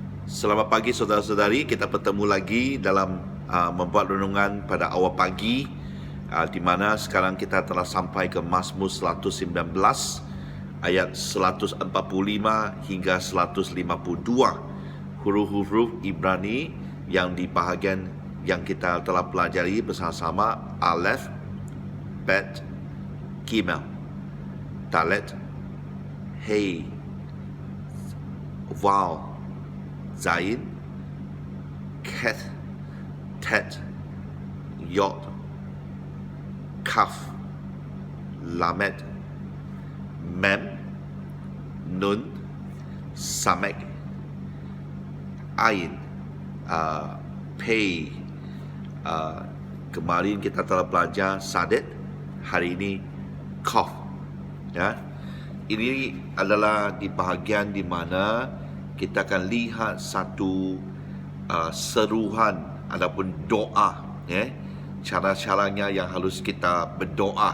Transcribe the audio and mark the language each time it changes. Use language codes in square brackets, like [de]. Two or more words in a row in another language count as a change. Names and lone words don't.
[ms] Selamat pagi saudara-saudari, kita bertemu lagi dalam membuat renungan pada awal pagi, di mana sekarang kita telah sampai ke Mazmur 119 ayat 145 hingga 152, huruf-huruf Ibrani yang di bahagian yang kita telah pelajari bersama-sama: [he] אלף, בית, גימל, דלת, הא, וו, זין, חית, טית, יוד, כף, למד, מם, נון, סמך, עין, פא. [ms] Kemarin kita telah belajar Sadet, hari ini Kaf. Ya, ini adalah di bahagian di mana kita akan lihat satu seruhan ataupun doa, cara-caranya yang harus kita berdoa.